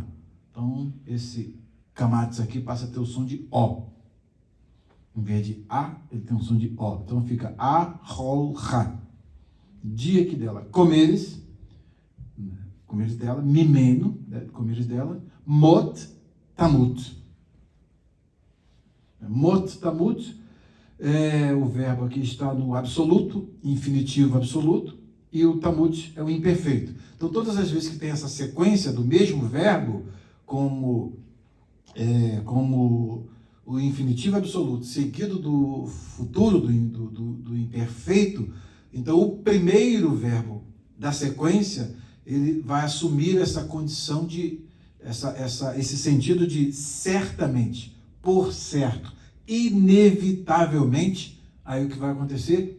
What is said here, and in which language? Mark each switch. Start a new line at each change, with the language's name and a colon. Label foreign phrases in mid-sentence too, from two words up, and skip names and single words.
Portuguese: Então, esse kamatsu aqui passa a ter o som de O. Em vez de A, ele tem um som de O. Então fica a-hol-ha. Dia que dela comeres dela, mimeno, comeres dela,
Hebrew: מות תמות. מות תמות,
Portuguese: o verbo aqui está no absoluto, infinitivo absoluto, e o tamut é o imperfeito. Então todas as vezes que tem essa sequência do mesmo verbo, como o infinitivo absoluto, seguido do futuro, do imperfeito, então o primeiro verbo da sequência, ele vai assumir essa condição de, esse sentido de certamente, por certo, inevitavelmente, aí o que vai acontecer?